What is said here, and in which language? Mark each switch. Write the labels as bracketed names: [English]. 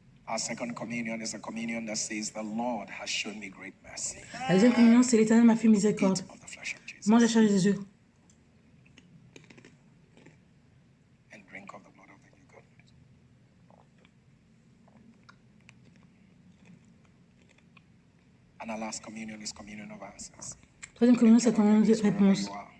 [English] Our second communion is a communion that says, "The Lord has shown me great mercy." [French] La deuxième communion, c'est l'Éternel m'a fait miséricorde. Mange la chair de Jésus. [English] And drink of the blood of the new covenant. And our last communion is communion of answers. [French] Troisième communion, c'est la communion de réponse.